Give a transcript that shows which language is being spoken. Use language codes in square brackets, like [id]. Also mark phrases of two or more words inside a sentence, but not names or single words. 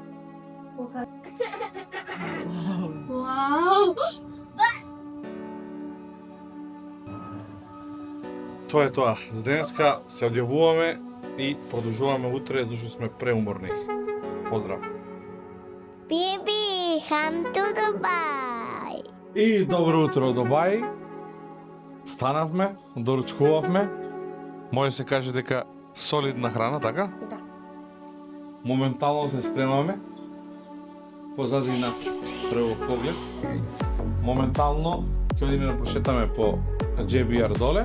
[mk] Вау! Тоа е тоа. За денеска се одјавуваме и продолжуваме утре, зашто сме преуморни. Поздрав! Биби, [en] come to Dubai! [mk] И добро утро, Дубај! Станавме, доручкувавме. Може се каже дека солидна храна, така? Да. Моментално се спремаме. Позади нас прво поглед. Моментално ќе одиме да прошетаме по JBR доле.